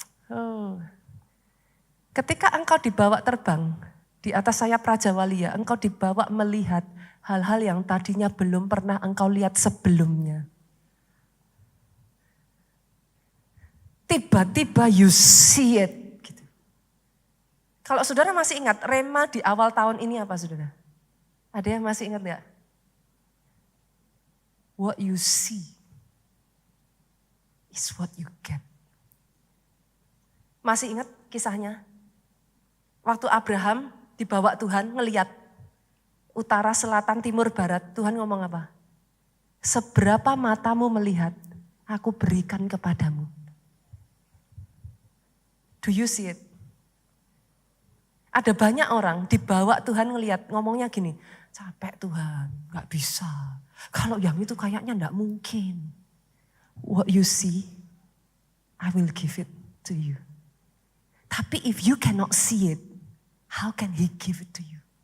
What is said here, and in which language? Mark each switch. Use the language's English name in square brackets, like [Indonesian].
[Indonesian] Oh. Ketika engkau dibawa terbang di atas sayap Raja Wali, engkau dibawa melihat hal-hal yang tadinya belum pernah engkau lihat sebelumnya. Tiba-tiba [English] you see it. [Indonesian] Gitu. Kalau saudara masih ingat, rema di awal tahun ini apa saudara? Ada yang masih ingat gak? [English] What you see is what you get. [Indonesian] Masih ingat kisahnya? Waktu Abraham dibawa Tuhan ngeliat utara, selatan, timur, barat, Tuhan ngomong apa? Seberapa matamu melihat, aku berikan kepadamu. [English] Do you see it? [Indonesian] Ada banyak orang dibawa Tuhan ngeliat, ngomongnya gini, capek Tuhan, gak bisa. Kalau yang itu kayaknya gak mungkin. [English] What you see, I will give it to you. [Indonesian] Tapi [English] if you cannot see it, how can he give it to you?